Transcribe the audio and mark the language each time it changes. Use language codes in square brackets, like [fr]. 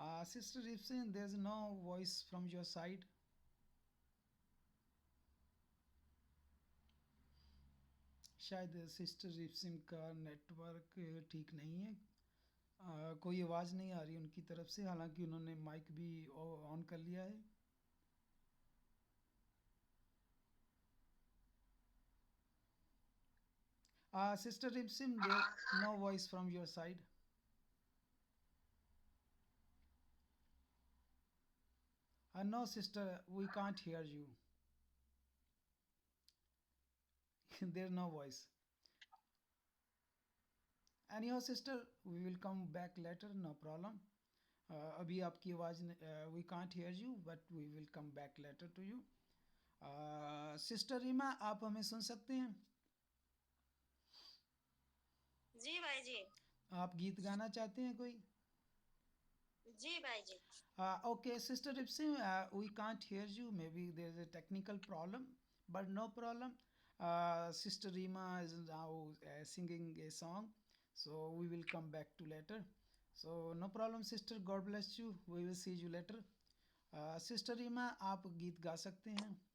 [en] Sister Ripsin, there's no voice from your side. [hi] शायद sister रिप्सिम का network ठीक नहीं है, कोई आवाज़ नहीं आ रही उनकी तरफ से, हालांकि उन्होंने माइक भी ऑन कर लिया है। [en] Sister Ripsim, there's no voice from your side. No sister, we can't hear you. There's no voice. Anyhow sister, we will come back later, no problem. [hi] अभी आपकी आवाज़ [en] we can't hear you, but we will come back later to you. [hi] Sister Reema, आप हमें सुन सकते हैं? जी भाई जी। आप गीत गाना चाहते हैं कोई? जी भाई जी। [en] Okay, Sister Ripsim, we can't hear you. Maybe there's a technical problem, but no problem. Sister Rima is now singing a song, so we will come back to later. So no problem, sister. God bless you. We will see you later. [hi] Sister Reema, आप गीत गा सकते हैं?